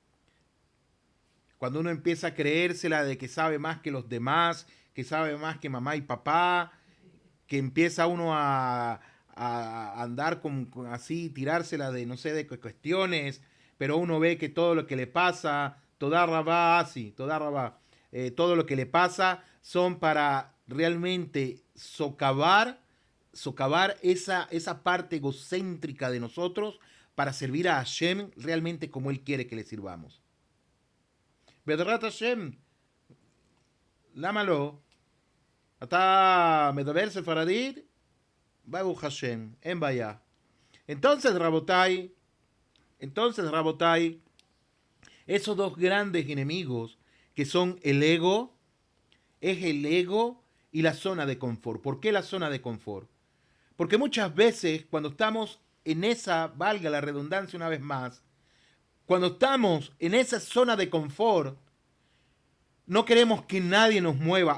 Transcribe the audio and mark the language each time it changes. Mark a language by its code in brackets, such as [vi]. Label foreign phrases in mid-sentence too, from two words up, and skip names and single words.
[es] Cuando uno empieza a creérsela de que sabe más que los demás, que sabe más que mamá y papá, que empieza uno a andar con así, tirársela de no sé, de cuestiones, pero uno ve que todo lo que le pasa, todo lo que le pasa son para realmente socavar esa parte egocéntrica de nosotros para servir a Hashem realmente como Él quiere que le sirvamos. [he] בעזרת השם, למה לא? אתה מדבר ספרדית? ברוך השם, אין בעיה. [es] Entonces, Rabotai, esos dos grandes enemigos que son el ego, es el ego y la zona de confort. ¿Por qué la zona de confort? Porque muchas veces cuando estamos en esa, valga la redundancia una vez más, cuando estamos en esa zona de confort, no queremos que nadie nos mueva.